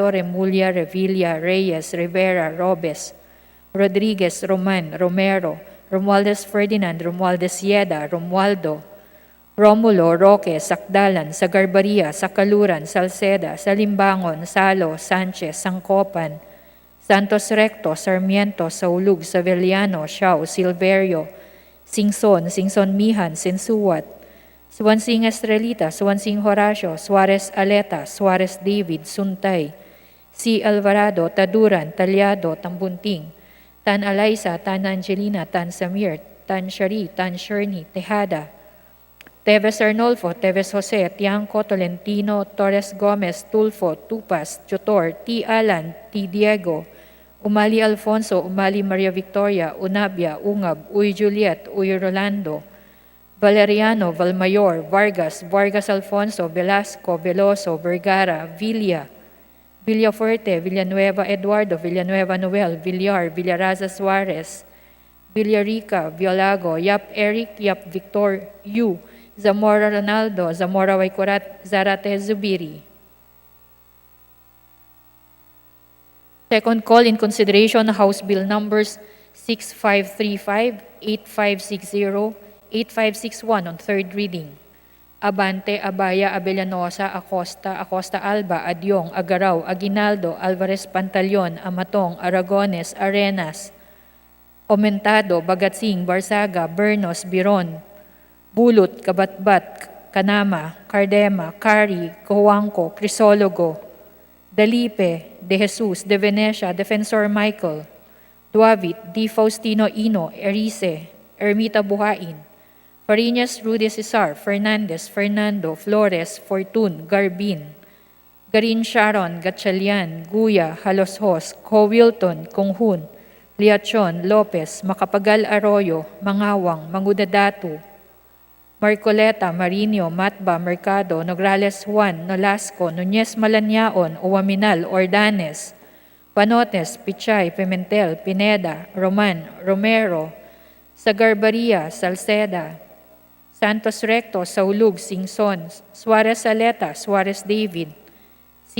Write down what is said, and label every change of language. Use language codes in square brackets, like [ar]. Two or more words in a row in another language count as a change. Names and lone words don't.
[en] Remulla, Revilla, Reyes, Rivera, Robes, Rodriguez, Roman, Romero, Romualdez Ferdinand, Romualdez Yeda, Romualdo, Romulo, Roque, Sakdalan, Sagarbaria, Sakaluran, Salceda, Salimbangon, Salo, Sanchez, Sangkopan, Santos Recto, Sarmiento, Saulug, Saveliano, Siao, Silverio, Singson Mihan, Sinsuwat, Swansing Estrelita, Swansing Horacio, Suarez Aleta, Suarez David, Suntay, C. Alvarado, Taduran, Talyado, Tambunting, Tan Alaysa, Tan Angelina, Tan Samir, Tan Shari, Tan Sherni, Tejada, Teves Arnolfo, Teves Jose, Tiangco, Tolentino, Torres Gomez, Tulfo, Tupas, Chotor, T. Alan, T. Diego, Umali Alfonso, Umali Maria Victoria, Unabia, Ungab, Uy Juliet, Uy Rolando, Valeriano, Valmayor, Vargas, Vargas Alfonso, Velasco, Veloso, Vergara, Villa, Villafuerte, Villanueva Eduardo, Villanueva Noel, Villar, Villaraza Suarez, Villarica, Violago, Yap Eric, Yap Victor, Yu, Zamora Ronaldo, Zamora Waikurat, Zarate Zubiri. Second call in consideration House Bill numbers 6535, 8560, 8561 on third reading. Abante, Abaya, Abellanosa, Acosta, Acosta Alba, Adyong, Agaraw, Aguinaldo, Alvarez Pantaleon, Amatong, Aragones, Arenas, Omentado, Bagatsing, Barsaga, Bernos, Biron, Bulot, Kabatbat, Kanama, Cardema, Cari, Cojuangco, Crisologo, Dalipe, De Jesus, De Venecia, Defensor Michael, Duavit, Di Faustino Ino, Erice, Ermita Buhain, Fariñas Rudy Cesar, Fernandez, Fernando, Flores, Fortun, Garbin, Garin Sharon, Gatchalian, Guya, Haloshos, Co Wilton, Konghun, Liachon, Lopez, Macapagal Arroyo, Mangawang, Mangudadatu, Marcoleta, Marinho, Matba, Mercado, Nograles Juan, Nolasco, Nunez Malaniaon, Uwaminal, Ordanes, Panotes, Pichay, Pimentel, Pineda, Roman, Romero, Sagarbaria, Salceda, Santos Recto, Saulug, Singson, Suarez Saleta, Suarez David, C.